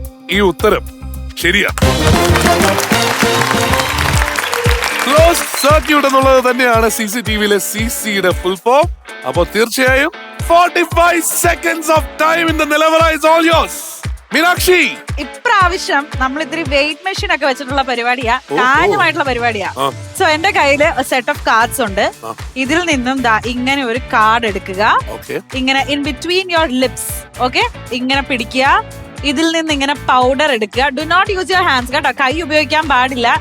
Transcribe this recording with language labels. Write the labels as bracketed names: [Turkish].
[Malayalam] ഈ ഉത്തരം ശരിയാണ്. ക്ലോസ് സർക്യൂട്ട് എന്നുള്ളത് തന്നെയാണ് CCTVയിലെ CCയുടെ ഫുൾ ഫോം. അപ്പൊ തീർച്ചയായും [English] 45 seconds of time in the Nilavara is all yours. [Malayalam] Meenakshi, ഇപ്രാവശ്യം നമ്മൾ ഇത്തിരി വെയിറ്റ് മെഷീൻ ഒക്കെ വെച്ചിട്ടുള്ള പരിപാടിയാ, കാര്യമായിട്ടുള്ള പരിപാടിയാ. സോ എന്റെ കയ്യില് സെറ്റ് ഓഫ് കാർഡ്സ് ഉണ്ട്. ഇതിൽ നിന്നും ഇങ്ങനെ ഒരു കാർഡ് എടുക്കുക, ഇങ്ങനെ [English] in between your lips, [Malayalam] okay, ഇങ്ങനെ പിടിക്കുക. ഇതിൽ നിന്ന് ഇങ്ങനെ പൗഡർ എടുക്കുക. [English] do not use your hands [Malayalam] കേട്ടോ, കൈ ഉപയോഗിക്കാൻ പാടില്ല.